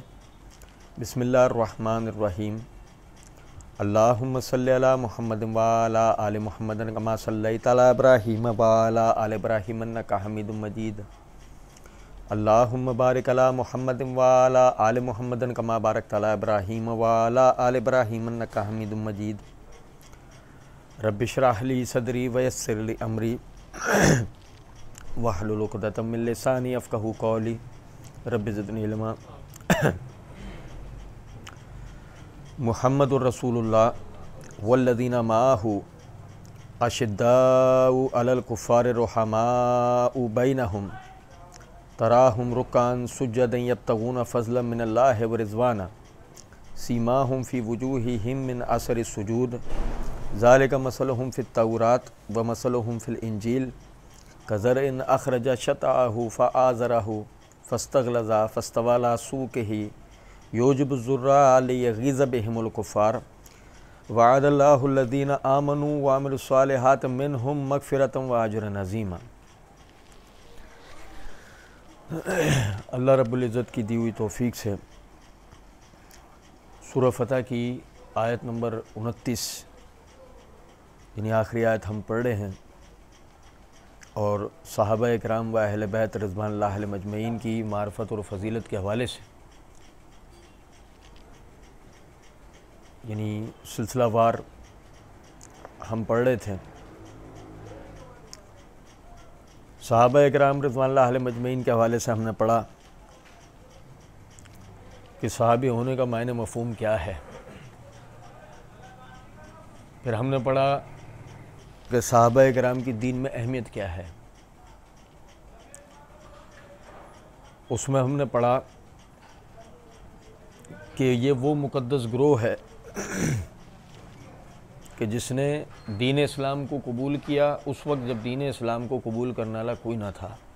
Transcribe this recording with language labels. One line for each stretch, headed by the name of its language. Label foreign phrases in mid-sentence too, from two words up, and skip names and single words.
Arabic: بسم الله الرحمن الرحيم. اللهم صل على محمد وعلى آل محمد كما صليت على إبراهيم وعلى آل إبراهيم إنك حميد مجيد. اللهم بارك على محمد وعلى آل محمد كما باركت على إبراهيم وعلى آل إبراهيم إنك حميد مجيد. رب اشرح لي صدري ويسر لي أمري واحلل عقدة من لساني يفقهوا قولي. رب زدني علما. محمد رسول الله والذين معه أشداء على الكفار رحماء بينهم تراهم ركعا سجدا يبتغون فضلا من الله ورضوانا سيماهم في وجوههم من أثر السجود ذلك مثلهم في التوراة ومثلهم في الإنجيل كزرع أخرج شطأه فآزره فاستغلظ فاستوى على سوقه يعجب الزراع ليغيظ بهم الكفار وعد الله الذين آمنوا وعملوا الصالحات منهم مغفرة وأجرا عظيما.
Hindi: अल्लाह रब्बुल इज़्ज़त की दी हुई तौफ़ीक से सूरह फ़तह की आयत नंबर 29 यानी आखिरी आयत हम पढ़ रहे हैं और सहाबा इकराम व अहले बैत
Arabic: رضوان الله عليهم أجمعين
Hindi: की मारफत और फ़ज़ीलत के हवाले से यानी सिलसिलावार हम पढ़ रहे थे। सहाबा इकराम
Arabic: رضوان الله عليهم أجمعين
Hindi: के हवाले से हमने पढ़ा कि सहाबी होने का मायने मफ़हूम क्या है। फिर हमने पढ़ा कि सहाबा इकराम की दीन में अहमियत क्या है। उसमें हमने पढ़ा कि ये वो मुक़द्दस ग्रोह है कि जिसने दीन इस्लाम को कबूल किया उस वक्त जब दीन इस्लाम को कबूल करने वाला कोई ना था।